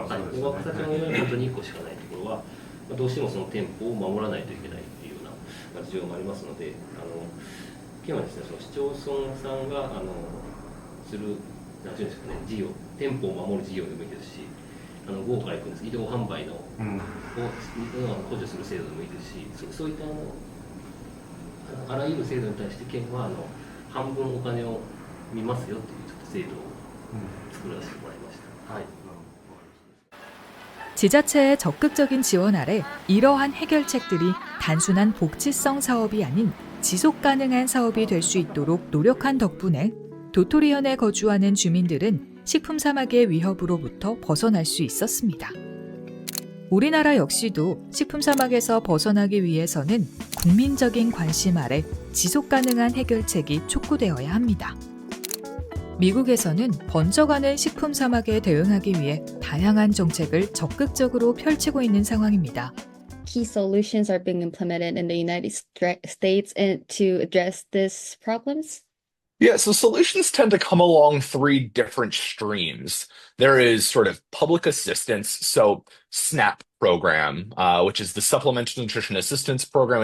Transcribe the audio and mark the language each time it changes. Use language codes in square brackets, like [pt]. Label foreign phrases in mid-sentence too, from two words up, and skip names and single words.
[ja] 若狭町のように本当に1個しかないところは、どうしてもその店舗を守らないといけないっていうような事情もありますので、県はですね、その市町村さんがするなんていうんですかね、事業、店舗を守る事業でもいいですし、午後から行くんです、移動販売のを補助する制度でもいいですし、そういったあらゆる制度に対して県は半分お金を見ますよというちょっと制度を作らせてもらいました。はい。 [ko] 지자체의 적극적인 지원 아래 이러한 해결책들이 단순한 복지성 사업이 아닌 지속 가능한 사업이 될 수 있도록 노력한 덕분에 도토리현에 거주하는 주민들은 식품 사막의 위협으로부터 벗어날 수 있었습니다. 우리나라 역시도 식품 사막에서 벗어나기 위해서는 국민적인 관심 아래 지속 가능한 해결책이 촉구되어야 합니다. 미국에서는 번져가는 식품 사막에 대응하기 위해 다양한 정책을 적극적으로 펼치고 있는 상황입니다. [en] Key solutions are being implemented in the United States to address these problems? Yeah, so solutions tend to come along three different streams. There is sort of public assistance, so SNAP program, which is the Supplemental Nutrition Assistance Program.